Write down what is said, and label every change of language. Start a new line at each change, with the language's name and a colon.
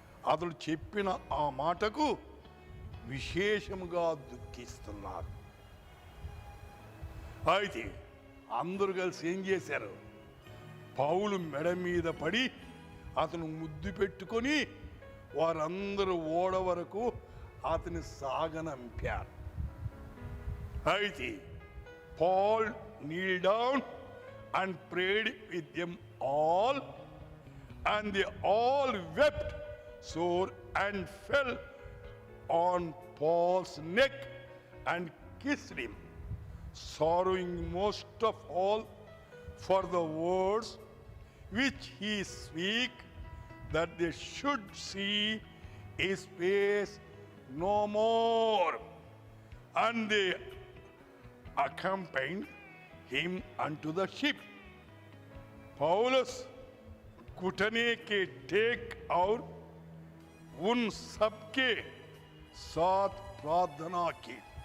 Telugu: అతడు చెప్పిన ఆ మాటకు విశేషముగా దుఃఖిస్తున్నారు. అయితే అందరూ కలిసి ఏం చేశారు? పౌలు మెడ మీద పడి అతను ముద్దు పెట్టుకొని వారందరూ ఓడ వరకు అతని సాగనంపారు.
English: అయితే Paul kneeled down and prayed with them all, and they all wept sore and fell on Paul's neck and kissed him, sorrowing most of all for the words which he spake, that they should see his face no more. And they accompanied him unto the ship.
Hindi: Paulus घुटने के take और उन सबके साथ प्रार्थना की.